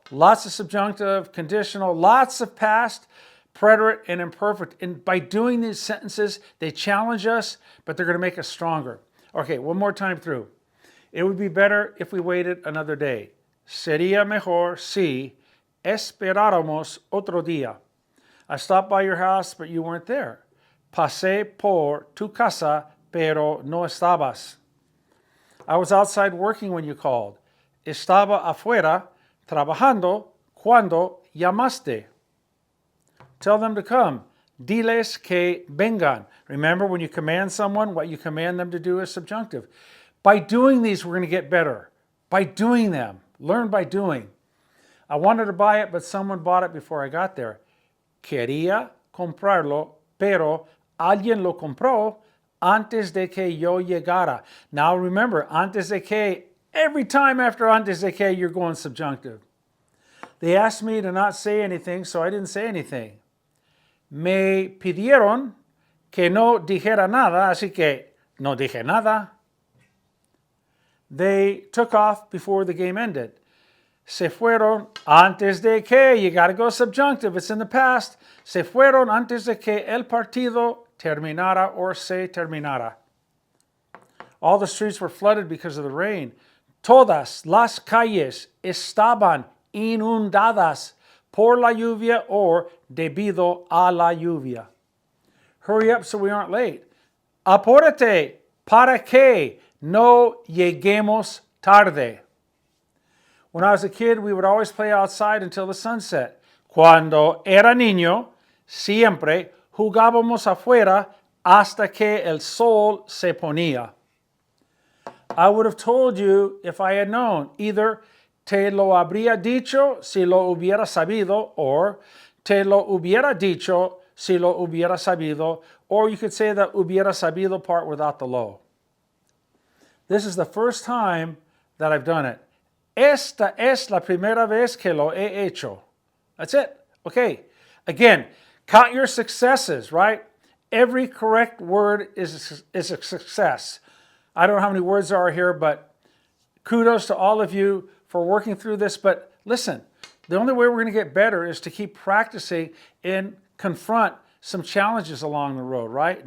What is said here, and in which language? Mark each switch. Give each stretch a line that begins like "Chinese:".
English: Lots of subjunctive, conditional, lots of past, preterite, and imperfect. And by doing these sentences, they challenge us, but they're going to make us stronger. Okay, one more time through. It would be better if we waited another day.
Spanish: Sería mejor si esperáramos otro día.
English: I stopped by your house, but you weren't there.
Spanish: Pasé por tu casa, pero no estabas.
English: I was outside working when you called.
Spanish: Estaba afuera trabajando cuando llamaste.
English: Tell them to come.
Spanish: Diles que vengan.
English: Remember, when you command someone, what you command them to do is subjunctive. By doing these, we're going to get better. By doing them. Learn by doing. I wanted to buy it, but someone bought it before I got there.
Spanish: Quería comprarlo, pero alguien lo compró antes de que yo llegara.
English: Now remember,
Spanish: antes de que,
English: every time after antes de que, you're going subjunctive. They asked me to not say anything, so I didn't say anything. Me pidieron que no dijera nada, así que no dije nada. They took off before the game ended.
Spanish: Se fueron antes de que,
English: you gotta go subjunctive, it's in the past.
Spanish: Se fueron antes de que el partido terminara or se terminara.
English: All the streets were flooded because of the rain.
Spanish: Todas las calles estaban inundadas por la lluvia or debido a la lluvia.
English: Hurry up so we aren't late.
Spanish: Apúrate para que no lleguemos tarde.
English: When I was a kid, we would always play outside until the sun set.
Spanish: Cuando era niño, siempre jugábamos afuera hasta que el sol se ponía.
English: I would have told you if I had known.
Spanish: Either te lo habría dicho si lo hubiera sabido, or te lo hubiera dicho si lo hubiera sabido,
English: or you could say the
Spanish: hubiera sabido
English: part without the lo. This is the first time that I've done it.
Spanish: Esta es la primera vez que lo he hecho.
English: That's it. Okay. Again, count your successes, right? Every correct word is a success. I don't know how many words there are here, but kudos to all of you for working through this. But listen, the only way we're going to get better is to keep practicing and confront some challenges along the road, right?